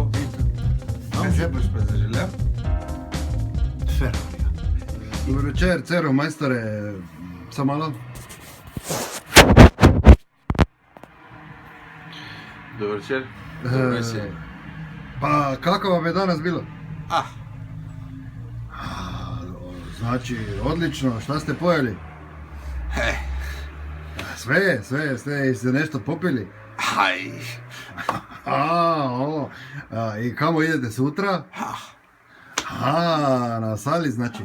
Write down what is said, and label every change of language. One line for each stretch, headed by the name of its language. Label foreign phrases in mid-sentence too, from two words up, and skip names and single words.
Slovenian: Kaj se boš pa zaželel? Ferrarija. Dober večer, Cero, majstore, samo malo. Dober večer.
Croatian: Dobro večer.
Slovenian: Pa kako vam je danes bilo? Ah,
Serbian: Znači, odlično, šta ste pojeli? Sve, ste nešto popili? aj. I kamo idete sutra? Na Sali, znači.